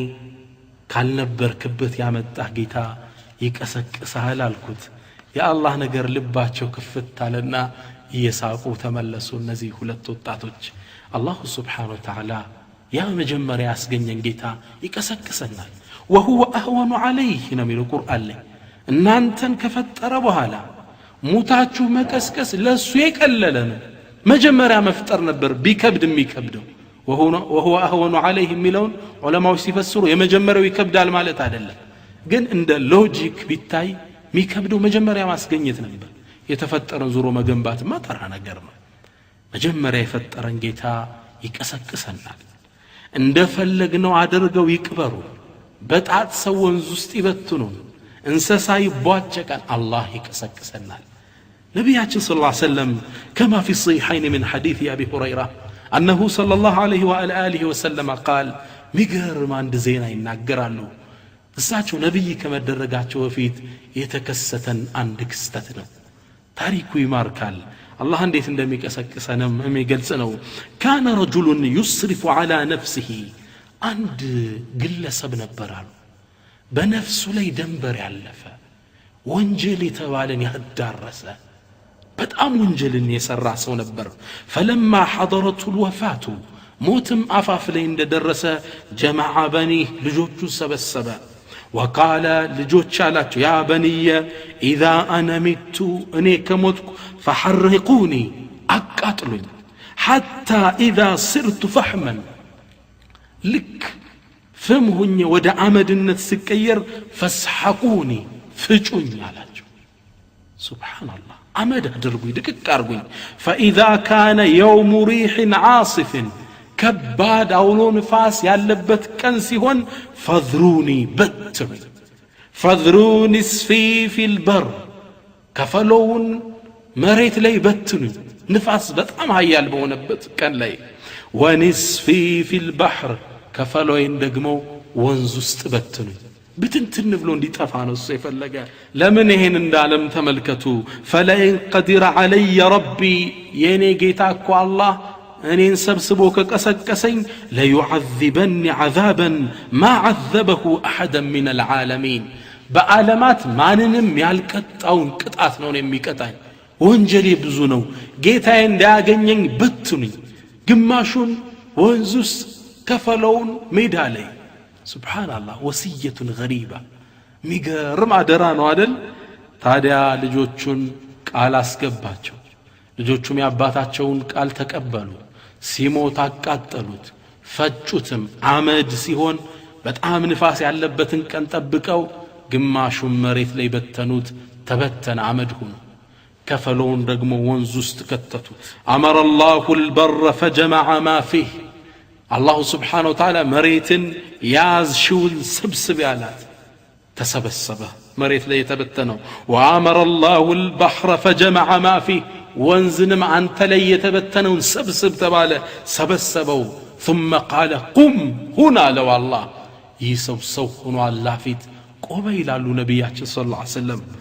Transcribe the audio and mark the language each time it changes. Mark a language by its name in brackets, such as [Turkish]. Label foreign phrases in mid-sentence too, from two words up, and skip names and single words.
[Amharic] ካልነበርክበት ያመጣህ ጌታ ይቀሰቅሳል አልኩት። የአላህ ነገር ልባቸው ክፍት አለና እየሳቁ ተመለሱ። እነዚህ ሁለት ወጣቶች [Arabic] الله سبحانه وتعالى [Amharic] ያ መጀመሪያ ያስገኘን ጌታ ይቀሰቅሰናል። [Arabic] وهو أهون عليه [Amharic] ነው የሚለው ቁርአን ላይ። እናንተን ከፈጠረ በኋላ ሙታችሁ መቀስቀስ ለሱ የቀለለ ነው። መጀመሪያ መፍጠር ነበር ቢከብድ የሚከብደው። [Arabic] وهو أهون عليه [Amharic] የሚለውን ዑለማዎች ሲፈስሩ የመጀመሪያው ይከብዳል ማለት አይደለም፣ ግን እንደ ሎጂክ ቢታይ የሚከብደው መጀመሪያ ማስገኘት ነበር። የተፈጠረን ዙሮ መገንባትማ ተራ ነገር ነው። መጀመሪያ የፈጠረን ጌታ ይቀሰቅሰናል። እንደፈለግነው አድርገው ይቅበሩ፣ በጣት ሰው ወንዝ ውስጥ ይበትኑ፣ እንስሳ ይቧጨቃል፣ አላህ ይቀሰቅሰናል። ነቢያችን [Arabic] صلى الله عليه وسلم كما في الصحيحين من حديث أبي هريرة أنه صلى الله عليه وآله وسلم قال [Amharic] ሚገርም አንድ ዜና ይናገራሉ። እሳቸው ነብይ ከመደረጋቸው በፊት የተከሰተን አንድ ክስተት ነው። ታሪኩ ይማርካል። አላህ እንዴት እንደሚቀሰቅሰንም የሚገልጽ ነው። [Arabic] كان رجل يسرف على نفسه [Amharic] አንድ ግለሰብ ነበራሉ በነፍሱ ላይ ደንበር ያለፈ ወንጀል የተባለን ያዳረሰ በጣም ወንጀልን የሰራ ሰው ነበር። [Arabic] فلما حضرته الوفاة [Amharic] موتم አፋፍ ላይ እንደደረሰ [Arabic] جمع بنيه [Amharic] ልጆቹ ሰበሰበ። وقال ልጆች አላቸው [Arabic] يا بني إذا أنا مت [Amharic] እኔ ከሞትኩ فحرقوني አቃጥሉኝ [Arabic] حتى إذا صرت فحما [Amharic] ልክ ፍም ሆኜ ወደ አመድነት ሲቀየር فاسحقوني ፍጩኝ አላቸው። ሱብሃንአላህ አመድ አድርጉኝ ድቅቅ አርጉኝ። [Arabic] فإذا كان يوم ريح عاصف [Amharic] ከባድ አውሎ ንፋስ ያለበት ቀን ሲሆን فذروني በትሩኝ [Arabic] فذروني اسفي في البر [Amharic] ከፈለውን መሬት ላይ በትኑኝ ንፋስ በጣም ኃያል በሆነበት ቀን ላይ [Arabic] ونسفي في البحر [Amharic] ከፈለውን ደግሞ ወንዝ ውስጥ በትኑኝ ብትንትን ብሎ እንዲጠፋ ነው እሱ የፈለገ። ለምን ይሄን እንዳለም ተመልከቱ። [Arabic] فلئن قدر علي ربي [Amharic] የኔ ጌታ እኮ አላህ እኔን ሰብስቦ ከቀሰቀሰኝ [Arabic] ليعذبني عذابا ما عذبه احدا من العالمين [Amharic] በዓለማት ማንንም ያልቀጣውን ቅጣት ነው የሚቀጣኝ። ወንጀሌ ብዙ ነው። ጌታዬ እንዳያገኘኝ በትኑኝ ግማሹን ወንዝ ውስጥ ከፈለውን ሜዳ ላይ። ሱብሃንአላህ ወሲየቱን ገሪባ ሚገርም አደራ ነው አይደል? ታዲያ ልጆቹን ቃል አስገባቸው። ልጆቹም ያባታቸውን ቃል ተቀበሉ። ሲሞት አቃጠሉት፣ ፈጩትም። አመድ ሲሆን በጣም ንፋስ ያለበትን ቀን ጠብቀው ግማሹን መሬት ላይ በተኑት። ተበተነ፣ አመድ ሆነ። ከፈለውን ደግሞ ወንዝ ውስጥ ከተቱት። [Arabic] أمر الله البر فجمع ما فيه الله سبحانه وتعالى [Amharic] መሬትን ያዝሽውን ስብስብ ያላት ተሰበሰበ፣ መሬት ላይ የተበተነው። [Arabic] وأمر الله البحر فجمع ما فيه [Amharic] ወንዝንም አንተ ላይ የተበተነውን ሰብስብ ተባለ፣ ሰበሰበው። [Arabic] ثم قال قم هنا لو الله [Amharic] ይሰው ሆኖ አላህ ፊት ቆመ ይላሉ ነቢያችን [Arabic] صلى الله عليه وسلم።